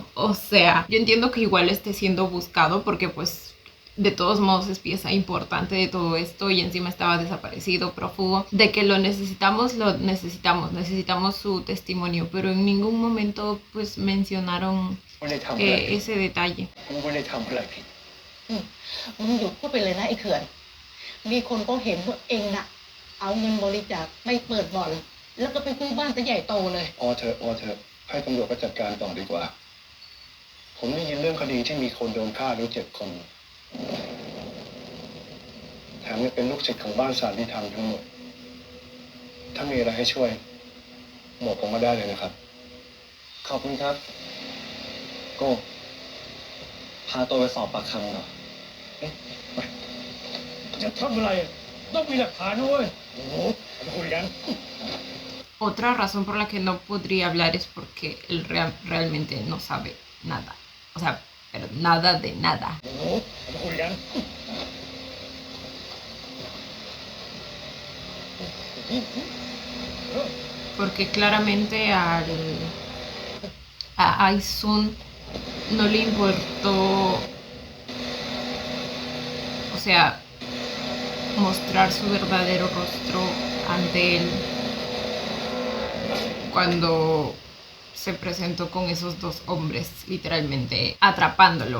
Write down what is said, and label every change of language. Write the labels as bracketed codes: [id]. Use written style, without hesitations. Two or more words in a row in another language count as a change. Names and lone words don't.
[es] O sea, yo entiendo que igual esté siendo buscado porque pues de todos modos es pieza importante de todo esto y encima estaba desaparecido, prófugo. De que lo necesitamos necesitamos su testimonio, pero en ningún momento pues mencionaron ese detalle. [th] ไม่ได้ทำอะไรผิด มึงหยุดพูดไปเลยนะไอ้เขื่อนมีคนก็เห็นว่าเองน่ะเอาเงินบริจาคไปเปิดบ่อนแล้วก็ไปซื้อบ้านซะใหญ่โตเลย พอเถอะให้ตำรวจก็จัดการต่อดีกว่า ผมได้ยินเรื่องคดีที่มีคนโดนฆ่าหรือ7 คนแถมยังเป็นลูกศิษย์ของบ้านสารนิธรรมทั้งหมดถ้ามีอะไรให้ช่วยบอกผมมาได้เลยนะครับขอบคุณครับ โก้พาตัวไปสอบปากคำก่อน จะทำอะไรต้องมีหลักฐานด้วยโอ้โหมาคุยกัน [es] Otra razón por la que no podría hablar es porque él realmente no sabe nada. O sea, pero nada de nada. [th] โอ้โหมาคุยกัน [es] Porque claramente a Aisun no le importó, o sea, mostrar su verdadero rostro ante él cuando se presentó con esos dos hombres, literalmente atrapándolo.